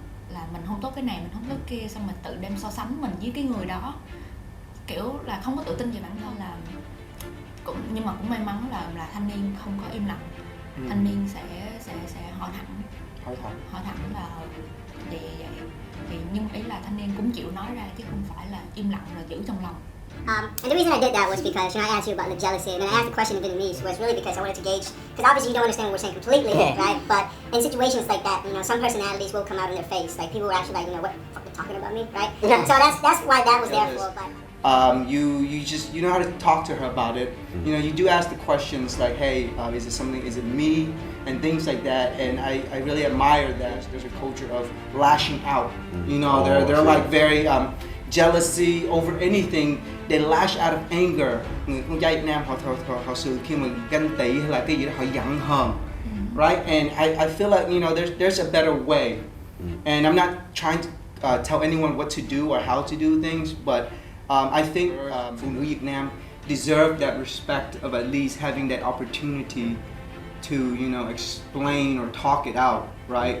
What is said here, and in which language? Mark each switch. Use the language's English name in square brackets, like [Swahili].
[Vietnamese] Là mình không tốt cái này, mình không tốt kia, xong mình tự đem so sánh mình với cái người đó, kiểu là không có tự tin về bản thân là nhưng mà cũng may mắn là thanh niên không có im lặng. Thanh niên sẽ hỏi thẳng là vậy thì nhưng ý là thanh niên cũng chịu nói ra chứ không phải là im lặng rồi giữ trong lòng. [English] And the reason I did that was because, I asked you about the jealousy, and then I asked the question in Vietnamese was really because I wanted to gauge, because obviously you don't understand what we're saying completely, right? But in situations like that, some personalities will come out in their face. Like people were actually like, what the fuck are you talking about me, right? So that's why that was there for. But you know how to talk to her about it. You do ask the questions like, hey, is it me, and things like that. And I really admire that. There's a culture of lashing out. They're like very jealousy over anything. They lash out of anger. [Vietnamese] Người con trai Việt Nam họ xử khi mà ganh tị hay là cái gì đó họ giận hờn, [English] right? And I feel like there's a better way. And I'm not trying to tell anyone what to do or how to do things, but I think [Vietnamese] phụ nữ Việt Nam [English] deserve that respect of at least having that opportunity to explain or talk it out, right?